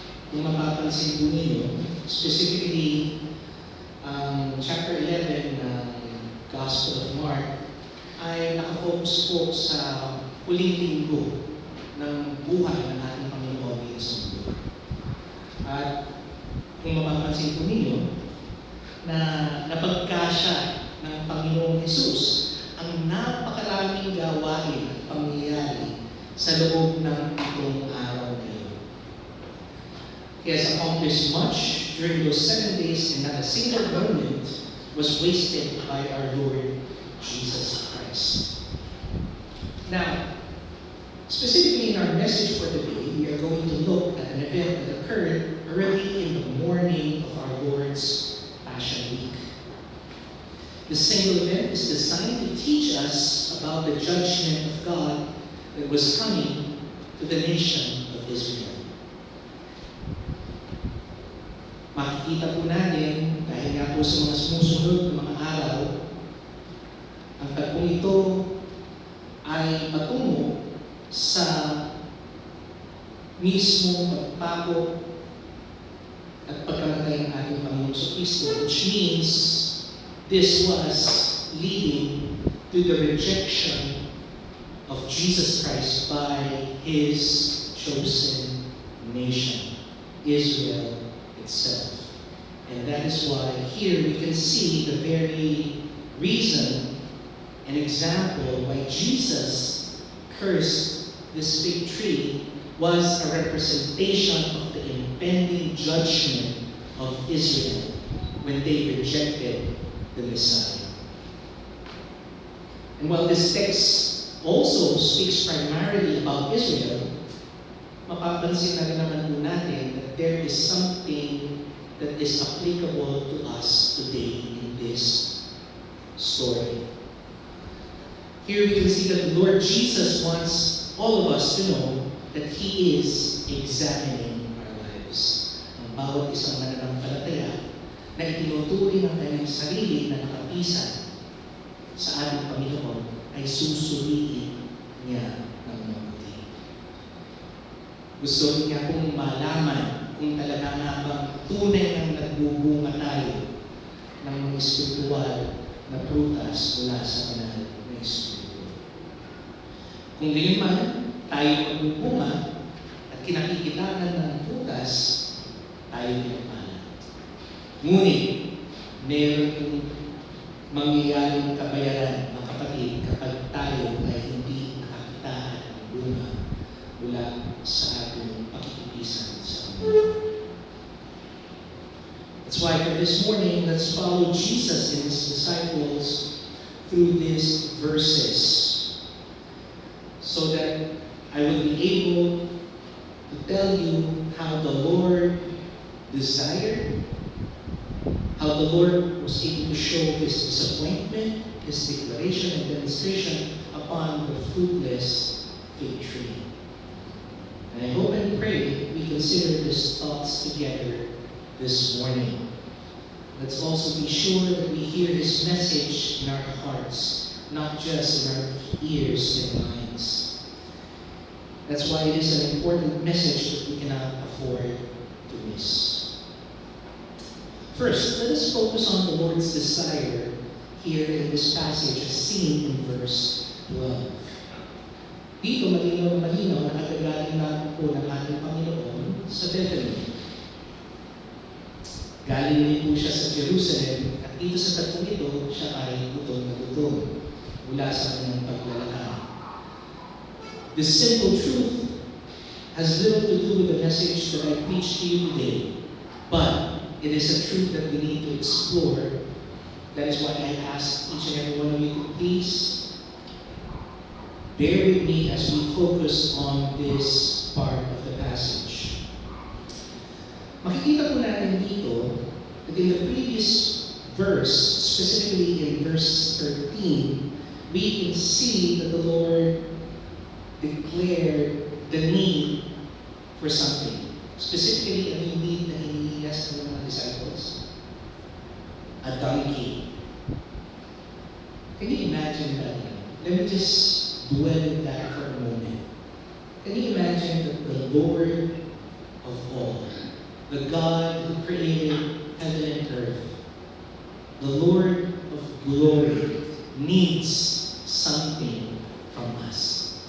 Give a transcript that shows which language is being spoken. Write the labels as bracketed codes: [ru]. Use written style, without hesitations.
[tl] Kung mapapansin po ninyo, specifically, chapter 11 ng Gospel of Mark ay nakafocus po sa huling linggo ng buhay ng ating Panginoon Yesus. At kung mapapansin po ninyo, na napagkasya ng Panginoong Jesus ang napakarami maraming gawain at pangyayari sa loob ng 7 araw na yun. [en] He has accomplished much during those 7 days, and not a single moment was wasted by our Lord Jesus Christ. Now, specifically in our message for today, we are going to look at an event that occurred early in the morning of our Lord's Passion Week. This single event is designed to teach us about the judgment of God that was coming to the nation of Israel. [tl] Makikita po natin, dahil nga po sa mga sumusunod na mga araw, ang tagpong ito ay patungo sa mismong pagpako at pagkamatay ng ating Panginoon sa Kristo, [en] which means this was leading to the rejection of Jesus Christ by His chosen nation, Israel itself. And that is why here we can see the very reason and example why Jesus cursed this fig tree was a representation of the impending judgment of Israel when they rejected the Messiah. And while this text also speaks primarily about Israel, [tl] mapapansin na rin naman po natin [en] that there is something that is applicable to us today in this story. Here we can see that the Lord Jesus wants all of us to know that He is examining our lives. [tl] Ang bawat isang mananampalataya na itinuturing ang kanyang sarili na nakapisan sa ating Panginoon ay susuriin niya ng mabuti. Gusto niya pong malaman kung talaga nga bang tunay ang nagbubunga tayo ng mga espiritual na prutas mula sa banal na Espiritu. Kung gayon man, tayo magbubunga at kinakikilangan ng prutas, tayo pinagpala. Ngunit, meron mangyayaring kabayaran, mga kapatid, kapag tayo ay hindi nakakitaan ng bunga mula sa ating pakikipisan sa Panginoon. [en] That's why for this morning, let's follow Jesus and His disciples through these verses so that I will be able to tell you how the Lord desired, how the Lord was able to show His disappointment, His declaration and demonstration upon the fruitless fig tree. And I hope and pray we consider these thoughts together this morning. Let's also be sure that we hear His message in our hearts, not just in our ears and minds. That's why it is an important message that we cannot afford to miss. First, let us focus on the Lord's desire here in this passage as seen in verse 12. [tl] Dito malinaw na nakagaling natin po ng ating Panginoon sa Bethany. Galing din po siya sa Jerusalem at dito sa tagpong ito, siya ay gutom na gutom mula sa kanyang paglalakad. [en] This simple truth has little to do with the message that I preach to you today, but it is a truth that we need to explore. That is why I ask each and every one of you to please bear with me as we focus on this part of the passage. [tl] Makikita po natin dito [en] that in the previous verse, specifically in verse 13, we can see that the Lord declared the need for something. [tl] Specifically, ano yung need na hinihiyas ng mga disciples? [en] A donkey. Can you imagine that? Let me just dwell in that for a moment. Can you imagine that the Lord of all, the God who created heaven and earth, the Lord of glory, needs something from us?